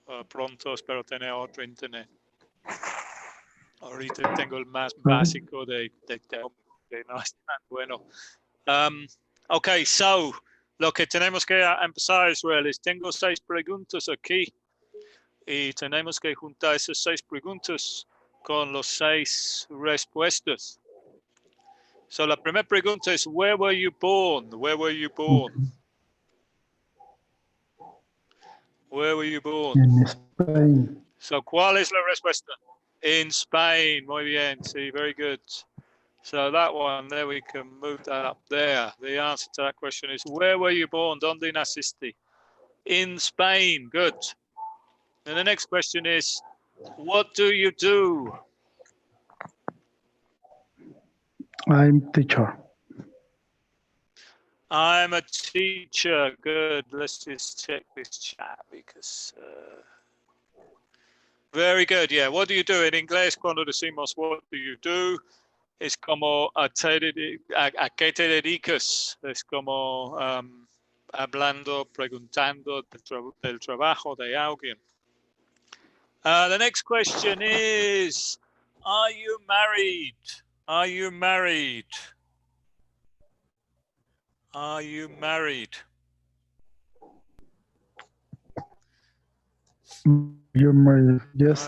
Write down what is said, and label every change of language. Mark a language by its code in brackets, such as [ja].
[es] Pronto espero tener otro internet. Ahorita tengo el más básico de no es tan bueno. Ok, so, lo que tenemos que empezar, Israel, es tengo 6 preguntas aquí y tenemos que juntar esas 6 preguntas con los 6 respuestas. So, la primera pregunta es, [en] where were you born? Where were you born? Okay. Where were you born? In Spain. [es] So, ¿cuál es la respuesta? [en] In Spain. [es] Muy bien. Sí, [en] very good. So that one, there we can move that up there. The answer to that question is, where were you born? [es] ¿Dónde naciste? [en] In Spain. Good. And the next question is, what do you do? I'm teacher. I'm a teacher. Good. Let's just check this chat because... very good. Yeah. What do you do? [es] En inglés, cuando decimos [en] what do you do, [es] es como a qué te dedicas. Es como hablando, preguntando del trabajo de alguien. [en] The next question is, are you married? Are you married? Are you married? You're married. Yes,